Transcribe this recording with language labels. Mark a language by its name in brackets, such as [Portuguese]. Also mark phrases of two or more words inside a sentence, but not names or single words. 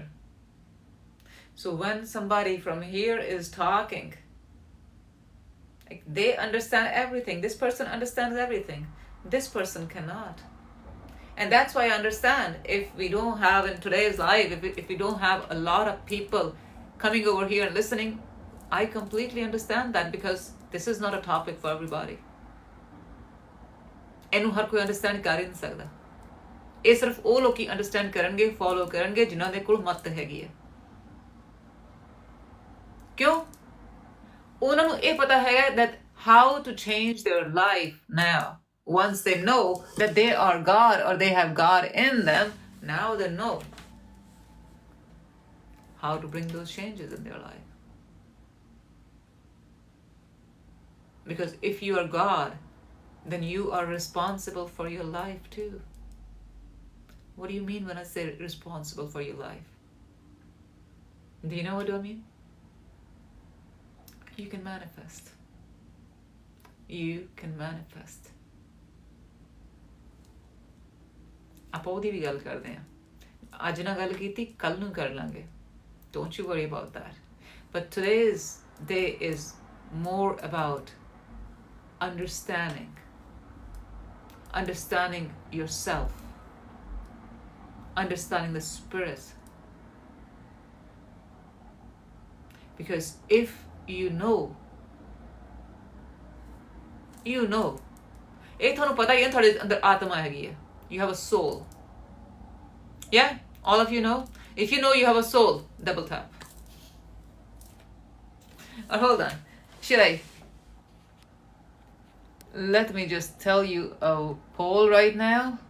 [English] So when somebody from here is talking, like, they understand everything. This person understands everything. This person cannot. And that's why I understand, if we don't have in today's life, if we don't have a lot of people coming over here and listening, I completely understand that, because this is not a topic for everybody. [Punjabi] ਇਹਨੂੰ ਹਰ ਕੋਈ ਅੰਡਰਸਟੈਂਡ ਕਰ ਹੀ ਨਹੀਂ ਸਕਦਾ, ਇਹ ਸਿਰਫ ਉਹ ਲੋਕੀ ਅੰਡਰਸਟੈਂਡ ਕਰਨਗੇ, ਫੋਲੋ ਕਰਨਗੇ ਜਿਨ੍ਹਾਂ ਦੇ ਕੋਲ ਮੱਤ ਹੈਗੀ ਹੈ। ਕਿਉਂ? ਉਹਨਾਂ ਨੂੰ ਇਹ ਪਤਾ ਹੈਗਾ [English] that how to change their life now. Once they know that they are God, or they have God in them, now they know how to bring those changes in their life. Because if you are God, then you are responsible for your life too. What do you mean when I say responsible for your life? Do you know what I mean? You can manifest. You can manifest. [Punjabi] ਆਪਾਂ ਉਹਦੀ ਵੀ ਗੱਲ ਕਰਦੇ ਹਾਂ ਅੱਜ ਨਾ ਗੱਲ ਕੀਤੀ ਕੱਲ ਨੂੰ ਕਰ ਲਾਂਗੇ [English] don't you worry about that but today's day is more about understanding yourself, understanding the spirit, because if you know [Punjabi] ਇਹ ਤੁਹਾਨੂੰ ਪਤਾ ਹੀ ਹੈ ਤੁਹਾਡੇ ਅੰਦਰ ਆਤਮਾ ਹੈਗੀ ਹੈ. [English] You have a soul. Yeah? All of you know? If you know you have a soul, double tap. Or hold on. Should I? Let me just tell you a poll right now.